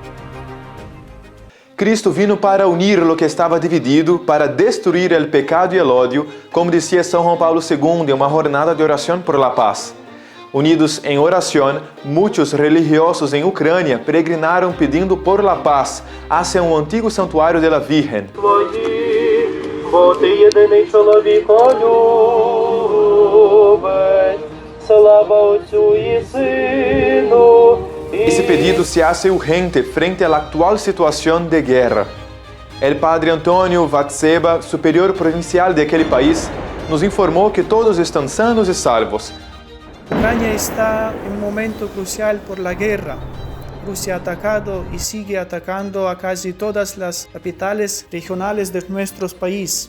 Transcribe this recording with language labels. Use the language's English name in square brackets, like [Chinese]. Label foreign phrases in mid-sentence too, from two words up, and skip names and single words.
[Spanish] Cristo vino para unir lo que estaba dividido, para destruir el pecado y el odio, como decía San Juan Pablo II en una jornada de oración por la paz. Unidos en oración, muchos religiosos en Ucrania peregrinaron pidiendo por la paz hacia un antiguo santuario de la Virgen. [Ukrainian] Бо ти єдиний чоловіка любить, слава Отцю і Сину. [Spanish] Esse pedido se hace urgente frente a la actual situación de guerra. El padre Antonio Vatseba, superior provincial de aquel país, nos informó que todos están sanos y salvos. Ucrania está en un momento crucial por la guerra. Rusia ha atacado y sigue atacando a casi todas las capitales regionales de nuestro país.